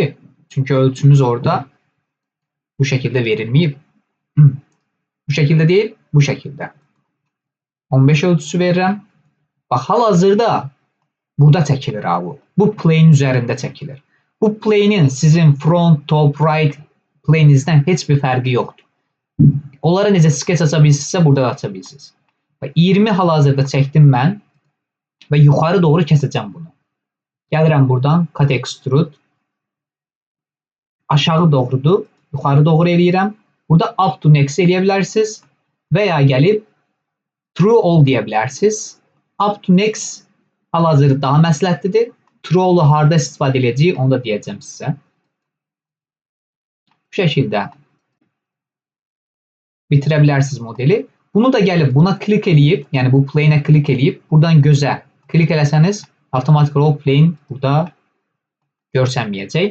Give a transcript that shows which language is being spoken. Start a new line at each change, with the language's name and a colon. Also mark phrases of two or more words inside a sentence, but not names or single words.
Azerbaijani: Çünki ölçümüz orada bu şəkildə verilməyib. Bu şəkildə deyil, bu şəkildə. 15 ölçüsü verirəm. Bax, hal-hazırda burada çəkilir bu. Bu plane üzərində çəkilir. Bu plane'in sizin front, top, right plane'inizdən heç bir fərqi yoxdur. Onlara necə sketch aça bilirsinizsə burada da aça bilirsiniz. 20 hal-hazırda çəkdim mən və yuxarı doğru kəsəcəm bunu. Gəlirəm buradan
English: cut extrude.
Azerbaijani: Aşağı doğrudur. Yuxarı doğru eləyirəm. Burada
English: up to next
Azerbaijani: eləyə bilərsiniz və ya gəlib
English: true all
Azerbaijani: deyə bilərsiniz.
English: Up to next
Azerbaijani: hal-hazırda daha məsləhətlidir.
English: True all'u
Azerbaijani: harda istifadə edəcəyik onu da deyəcəm sizə. Bu şəkildə bitirə bilərsiniz modeli. Bunu da gəlib buna klik eləyib, yəni bu plane'ə klik eləyib, buradan gözə klik eləsəniz avtomatik o plane burada görsənməyəcək.